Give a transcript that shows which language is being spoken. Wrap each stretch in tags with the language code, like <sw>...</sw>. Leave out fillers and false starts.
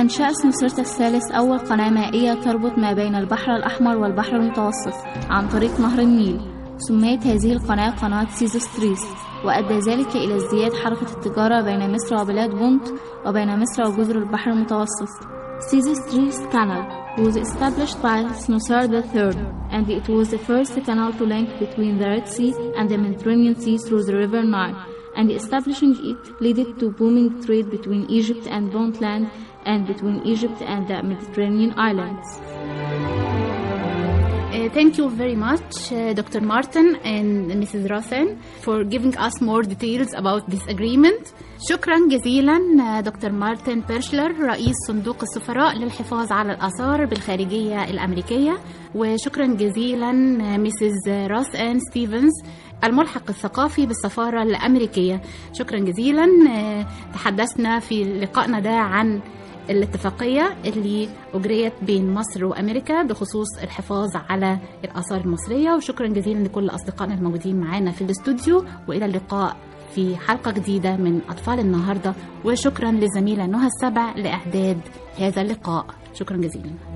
<ar>أنشأت مصر الثالث أول قناة مائية تربط ما بين البحر الأحمر والبحر المتوسط عن طريق نهر النيل. سميت هذه القناة قناة سيزوستريس, وأدى ذلك إلى ازدياد حركة التجارة بين مصر وبلاد بونت وبين مصر وجزر البحر المتوسط.</ar> <en>Sesostris canal was established by Snosar III, and it was the first canal to link between the Red Sea and the Mediterranean Sea through the River Nile, and establishing it led to booming trade between Egypt and Pontland and between Egypt and the Mediterranean islands. Thank you very much, Dr. Martin and Mrs. Rothen, for giving us more details about this agreement.</en> <ar>شكرا جزيلا دكتور مارتن بيرشلر, رئيس صندوق السفراء للحفاظ على الآثار بالخارجية الأمريكية, وشكرا جزيلا ميسز روس أن ستيفنز, الملحق الثقافي بالسفارة الأمريكية. شكرا جزيلا, تحدثنا في لقائنا ده عن الاتفاقية اللي أجريت بين مصر وأمريكا بخصوص الحفاظ على الآثار المصرية, وشكرا جزيلا لكل أصدقائنا الموجودين معنا في الاستوديو, وإلى اللقاء في حلقة جديدة من أطفال النهاردة, وشكرا للزميلة نهى السبع لإعداد هذا اللقاء. شكرا جزيلا.</ar>